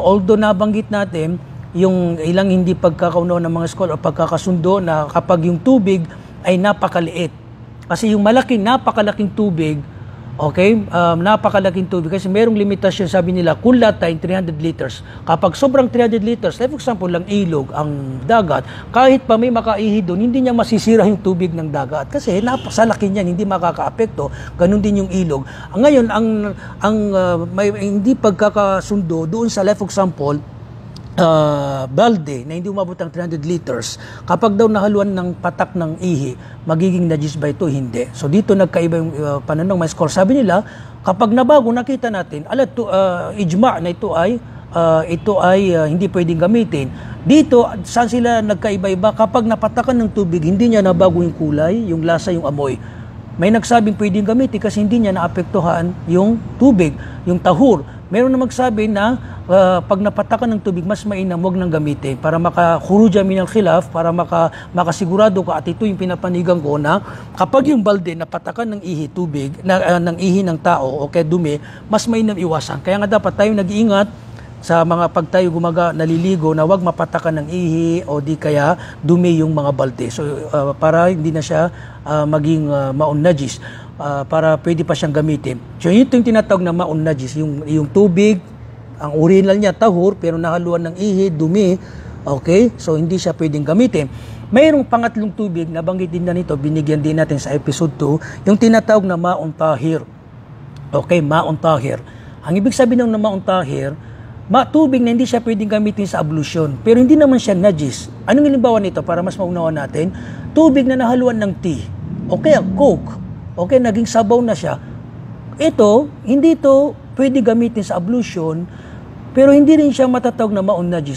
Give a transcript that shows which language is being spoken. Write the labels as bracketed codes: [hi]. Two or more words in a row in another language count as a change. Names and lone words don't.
[tl] Although nabanggit natin yung ilang hindi pagkakaunawa ng mga scholar o pagkakasundo na kapag yung tubig ay napakaliit. Kasi yung napakalaking tubig, okay, napakalaking tubig kasi merong limitasyon, sabi nila, kulatayn 300 liters. Kapag sobrang [en] 300 liters, like for example, [tl] lang ilog, ang dagat, kahit pa may makaihi doon, hindi niya masisira yung tubig ng dagat. Kasi napakalaki niyan, hindi makaka-apekto. Ganun din yung ilog. Ngayon, may hindi pagkakasundo doon sa, [en] like for example, [tl] balde na hindi umabot ng 300 liters, kapag daw nahaluan ng patak ng ihi, magiging najis ba ito? Hindi. So dito nagkaiba yung pananaw mga scholar. Sabi nila, kapag nabago, nakita natin, ijma na ito ay hindi pwedeng gamitin. Dito, saan sila nagkaiba-iba? Kapag napatakan ng tubig, hindi niya nabago yung kulay, yung lasa, yung amoy. May nagsabing pwedeng gamitin kasi hindi niya naapektuhan yung tubig, yung tahur. Meron na magsabi na pag napatakan ng tubig, mas mainam, huwag nang gamitin para makahuruja [ar] من الخلاف, [tl] para makasigurado ka, at ito yung pinapanigan ko na kapag yung balde napatakan ng ihi tubig, ng ihi ng tao o kaya dumi, mas mainam iwasan. Kaya nga dapat tayo nag-iingat sa mga pag tayo naliligo na huwag mapatakan ng ihi o di kaya dumi yung mga balde. So para hindi na siya maging [ar] ماء نجس, [tl] para pwede pa siyang gamitin. So ito yung tinatawag na [ar] ماء نجس, [tl] yung tubig, ang original niya tahur pero nahaluan ng ihi, dumi, okay? So hindi siya pwedeng gamitin. Mayroong pangatlong tubig, nabanggit din na nito, binigyan din natin sa episode 2, yung tinatawag na [ar] ماء طاهر. Okay, ماء طاهر. [tl] Ang ibig sabihin ng [ar] ماء طاهر, [tl] tubig na hindi siya pwedeng gamitin sa ablution, pero hindi naman siya najis. Anong halimbawa nito para mas maunawa natin? Tubig na nahaluan ng tea, o kaya coke, okay, naging sabaw na siya. Ito, hindi ito pwede gamitin sa ablution, pero hindi rin siya matatawag na [ar] ماء نجس.